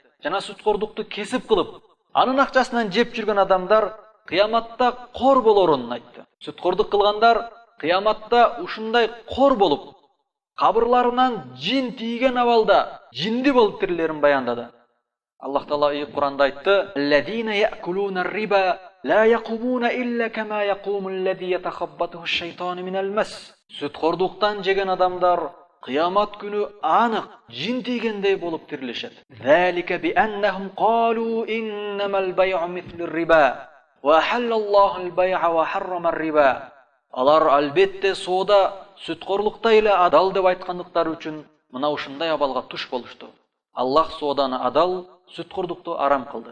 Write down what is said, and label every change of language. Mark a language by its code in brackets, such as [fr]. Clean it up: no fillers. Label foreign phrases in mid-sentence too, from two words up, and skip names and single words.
[ky] Жана сүткордукту кесип кылып, анын акчасынан жеп жүргөн адамдар кыяматта кор болорун айтты. Сүткордук кылгандар кыяматта ушундай кор болуп, кабырларынан жин тийген абалда жинди болуп тирилерин баяндады. Аллах Таала ыйык Куранда айтты: [ar] "الذين يأكلون الربا لا يقومون إلا كما يقوم الذي يتخبطه الشيطان من المس." [ky] Сүткордуктан жеген адамдар кыямат күнү анык жин тийгендей болуп тирилишет. [ar] "ذلك بأنهم قالوا إنما البيع مثل الربا وأحل الله البيع وحرم الربا." [ky] Алар албетте соода сүткорлуктай эле адал деп айткандыктары үчүн мына ушундай абалга туш болушту. Аллах сооданы адал, сүткордукту арам кылды.